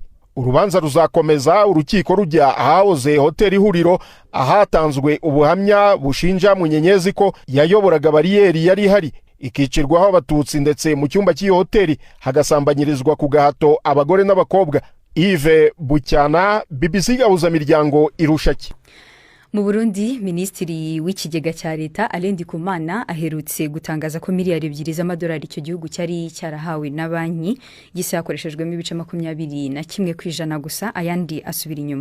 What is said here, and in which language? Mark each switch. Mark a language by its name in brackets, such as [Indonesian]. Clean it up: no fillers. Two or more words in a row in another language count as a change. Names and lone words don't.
[Kinyarwanda] Urubanza ruzakomeza urukiko rujya ahahoze hoteli Ihuriro, ahatanzwe ubuhamya bushinja Munyenyezi ko yayoboraga bariyeri yari ihari ikicirwaho abatutsi, ndetse mu cyumba cy'iyo hoteli hagasambanyirizwa ku gahato abagore n'abakobwa. Yves Bucyana, BBC Gahuzamiryango, Irushaki. Mu Burundi, Minisitiri w'ikigega cya leta Alain Ndikumana aherutse gutangaza ko miliyari 2 z'amadolari icyo gihugu cyari cyarahawe na banki gisa yakoreshejwemo ibice 21% gusa, ayandi asubira inyuma.